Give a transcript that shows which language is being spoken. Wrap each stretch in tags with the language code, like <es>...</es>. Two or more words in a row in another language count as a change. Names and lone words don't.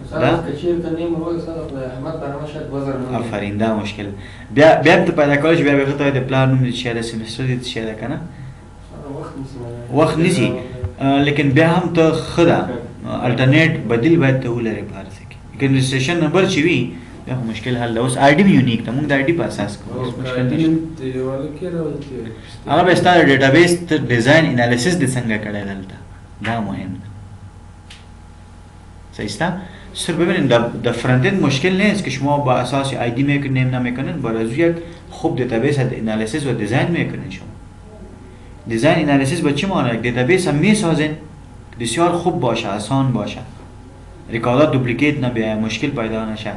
<ps>آفرین، دا مشکل بیا هم ته پیدا کولی چې بیا به هغه ته د پلان نوم دې څه ده، سمستر دې څه ده که نه، وخت نیسي، لیکن بیا هم ته ښه ده، الټرنیټ بدیل باید ته ولرې په هر څه کې. که</ps> <en>registration number</en> <ps>چې وي بیا خو مشکل حل ده. اوس</ps> <en>ID unique</en> <ps>ده، موږ د آی ډي په اساس کوو، مشکل نشته. هغه به ستا د ډیټابیس ته</ps> <en>design analysis</en> <ps>دې څنګه کړی دلته، دا مهم ده.</ps> <fa>صحیح است؟ صرف ببینید در</fa> <en>front end</en> <fa>مشکل نیست که شما با اساس آی دی میکنین نمیکنین، برای یک خوب</fa> <en>database analysis</en> <fa>و دیزاین میکنین. شما</fa> <en>design analysis</en> <fa>با چی معنی؟ یک دیتابیس هم میسازین بسیار خوب باشه، آسان باشه، ریکاردات دوپلیکیت نبیه، مشکل پیدا نشه.</fa>